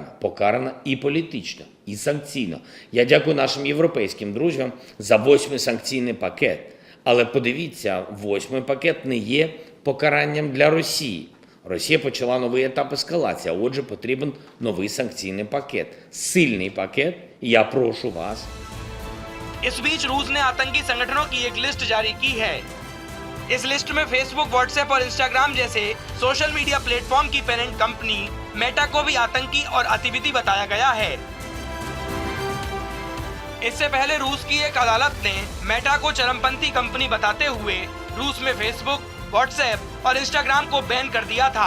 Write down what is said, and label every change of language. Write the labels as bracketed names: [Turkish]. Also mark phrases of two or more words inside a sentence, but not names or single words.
[Ukrainian] Покарана і політично, і санкційно. Я дякую нашим європейським друзям за 8-й санкційний пакет. Але подивіться, 8-й пакет не є покаранням для Росії. Росія почала новий етап ескалації, а отже потрібен новий санкційний пакет. Сильний пакет, і я прошу вас. [Hindi] इस बीच रूस ने आतंकी संगठनों की एक लिस्ट जारी की है। इस लिस्ट में फेसबुक, व्हाट्सएप और इंस्टाग्राम जैसे सोशल मीडिया प्लेटफॉर्म की पेरेंट कंपनी मेटा को भी आतंकी और अतिविधि बताया गया है। इससे पहले रूस की एक अदालत ने मेटा को चरमपंथी कंपनी बताते हुए रूस में फेसबुक, व्हाट्सएप और इंस्टाग्राम को बैन कर दिया था।